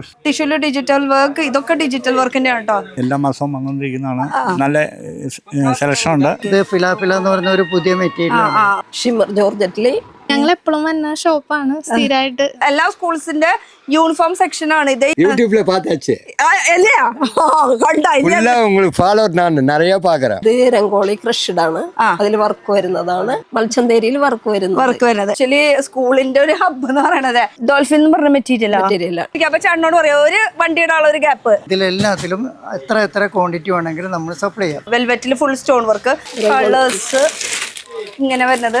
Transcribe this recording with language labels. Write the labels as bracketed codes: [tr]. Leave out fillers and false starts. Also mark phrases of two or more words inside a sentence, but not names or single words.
[ml] ടിഷ്യൂല് [en] digital work, [ml] ഇതൊക്കെ ഡിജിറ്റൽ വർക്കിന്റെ ആണ് കേട്ടോ. എല്ലാ മാസവും വന്നുകൊണ്ടിരിക്കുന്നതാണ്. നല്ല സെലക്ഷൻ ഉണ്ട്. ഇത് ഫിലാഫില എന്ന് പറയുന്ന ഒരു പുതിയ മെറ്റീരിയൽ. [en] shimmer georgette [ml] ഞങ്ങൾ എപ്പോഴും വന്ന ഷോപ്പാണ് സ്ഥിരമായിട്ട്. എല്ലാ സ്കൂൾസിന്റെ [en] uniform section [ml] ആണ് ഇത്. [ta] யூடியூப்ல பார்த்தாச்சு. இல்லையா? கண்டா ஃபுல்லா உங்களுக்கு ஃபாலோவர் நான் நிறைய பாக்குறேன். [ml] ഇത് രംഗോളി ക്രഷ്ഡ് ആണ്, അതിൽ വർക്ക് വരുന്നതാണ്. മൽച്ചന്തേരിയിൽ വർക്ക് വരുന്നത് ആക്ച്വലി സ്കൂളിന്റെ ഒരു ഹബ്ബ് എന്ന് പറയണത് ഡോൾഫിൻ എന്ന് പറഞ്ഞ മെറ്റീരിയൽ. അപ്പൊ ചേട്ടനോട് പറയാം ഒരു വണ്ടിയുടെ ഒരു ഗ്യാപ്പ്. ഇതിലെല്ലാത്തിലും എത്ര ക്വാണ്ടിറ്റി വേണമെങ്കിലും നമ്മൾ സപ്ലൈ ചെയ്യാം. വെൽവെറ്റിൽ [en] full stone work, [ml] കളേഴ്സ് ഇങ്ങനെ വരുന്നത്.